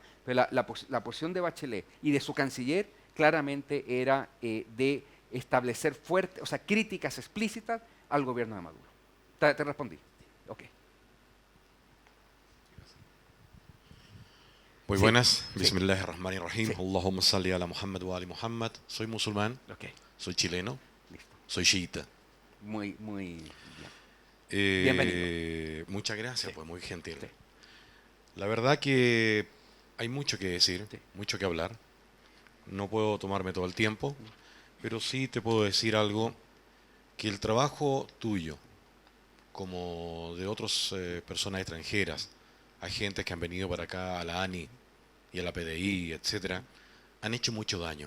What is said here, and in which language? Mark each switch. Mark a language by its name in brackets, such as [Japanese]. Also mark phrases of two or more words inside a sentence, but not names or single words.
[Spanish] Pero la posición de Bachelet y de su canciller claramente era de establecer fuertes, o sea, críticas explícitas al gobierno de Maduro. ¿Te respondí? Ok. Muy Sí, buenas. sí. [Arabic] بسم الله الرحمن الرحيم. [Spanish] Sí. [Arabic] اللهم صل على محمد وآل محمد. [Spanish] Soy musulmán, Ok, soy chileno, listo. soy chiita. Muy bien. Bienvenido. Muchas gracias, Sí. pues muy gentil. Sí. La verdad que hay mucho que decir, Sí. mucho que hablar. No puedo tomarme todo el tiempo, pero sí te puedo decir algo, que el trabajo tuyo, como de otras personas extranjeras, agentes que han venido para acá a la ANI y a la PDI, etcétera, han hecho mucho daño.